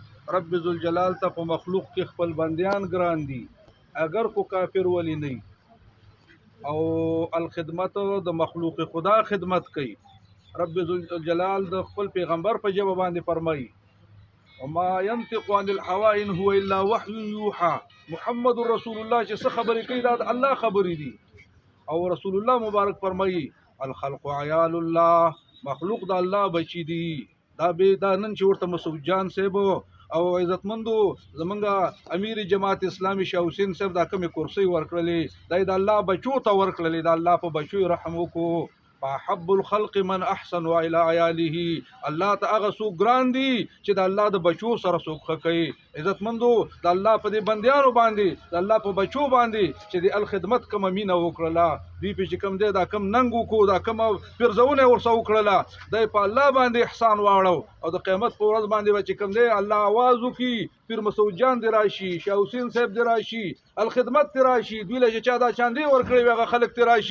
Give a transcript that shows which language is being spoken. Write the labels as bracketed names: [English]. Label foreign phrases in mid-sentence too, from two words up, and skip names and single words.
[Pashto] رب ذوالجلال ته په مخلوق کې خپل بندیان ګران دي [Urdu] اگر کو کافر ولی نه [Pashto] او الخدمت د مخلوق خدا خدمت کوي. رب ذوالجلال د خپل پیغمبر په جواب باندې فرمایي [Arabic] وما ينطق عن الهوى ان هو الا وحي يوحى. [Pashto] محمد رسول الله چې څه خبرې کوي دا الله خبرې دي. او رسول الله مبارک فرمایي [Arabic] الخلق عيال الله، [Pashto] مخلوق د الله بچی دي. دا نن چې ورته مسعود جان صاحب او عزتمندو زمونږ امیر جماعت اسلامي شاه حسین صاحب دا کومې کرسۍ ورکړلې د الله بچو ته ورکړلې. د الله په بچو رحم وکړو. [Arabic] فحب الخلق من احسن الى عياله. [Pashto] الله ته هغه څوک ګران دي چې د الله د بچو سره څوک ښه کوي. عزتمندو د الله په دې بندیانو باندې د الله په بچو باندې چې د الخدمت کومه مینه وکړله، دوی په چې کوم دی دا کم ننګ وکړو، دا کومه پرزونه ورسره وکړله، دی په الله باندې احسان واړو او د قیامت په ورځ باندې به چې کوم دی الله آواز وکړي پیر مسعود جان دی راشي، شاه حسین صاحب دی راشي، الخدمت دی راشي، دوی له چې چا دا چاندې ورکړی وي هغه خلک دی راشي.